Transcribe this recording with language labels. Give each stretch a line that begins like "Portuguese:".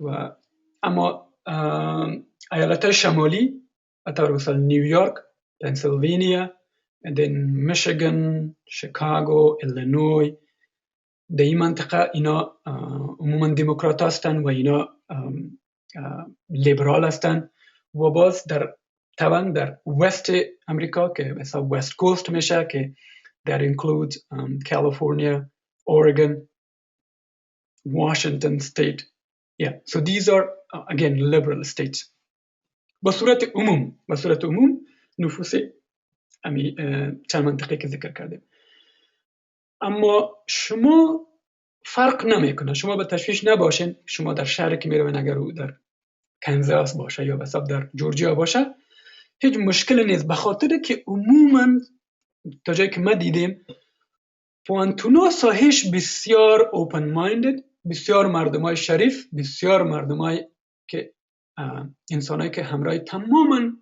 Persian: و اما ایالت شمالی به طور مثال نیویورک, پنسیلوانیا, then میشیگان, شیکاگو, ایلینوی, در این منطقه اینا عموما دموکرات هستن و اینا لیبرال هستن. و باز طبعا در وست امریکا که مثلا وست کوست میشه, که
English: that includes California, Oregon, Washington state. Yeah, so these are again liberal states.
Persian: به صورت عموم نفوس امی چند منطقه که ذکر کردیم. اما شما فرق نمیکنه, شما به تشویش نباشین, شما در شهر که میروین, اگر او در کانزاس باشه یا مثلا در جورجیا باشه, هیچ مشکلی نیست, به خاطر که عموما تا جایی که ما دیدیم پوانتونا ساحش بسیار اوپن مایندد, بسیار مردمای شریف, بسیار مردمای که انسانایی که همراه تماما